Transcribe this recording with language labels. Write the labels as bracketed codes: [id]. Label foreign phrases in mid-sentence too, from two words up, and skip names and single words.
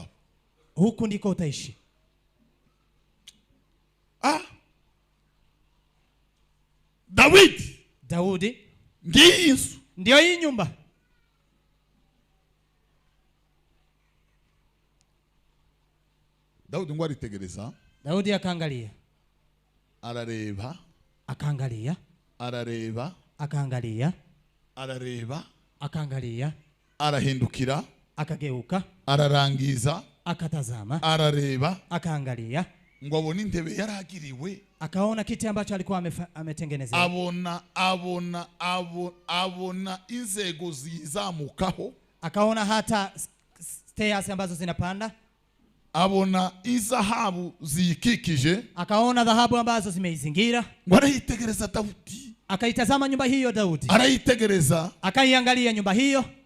[sw] Huku ndiko utaishi. Daudi. Gizo. Ndio hii nyumba. [rw] Daudi ngo aritegereza. [sw] Daudi akaangalia. [rw] Arareba. [sw] Akaangalia. [rw] Arareba. [sw] Akaangalia. [rw] Arareba. [sw] Akaangalia. [rw] Arahindukira. [sw] Akageuka. [rw] Ararangiza. [sw] Akatazama. [rw] Arareba. [sw] Akaangalia. [rw] Ngo abone intebe yaragiriwe. [sw] Akaona kiti ambacho alikuwa ametengenezea. [rw] Abona inzego zizamukaho. [sw] Akaona hata stairs ambazo zinapanda. [rw] Abona izahabu zikikije. [sw] Akaona dhahabu ambazo zimeizingira. [rw] Arayitegereza Daudi. [sw] Akaitazama nyumba hiyo Daudi. [rw] Arayitegereza. [sw] Akaiangalia nyumba hiyo.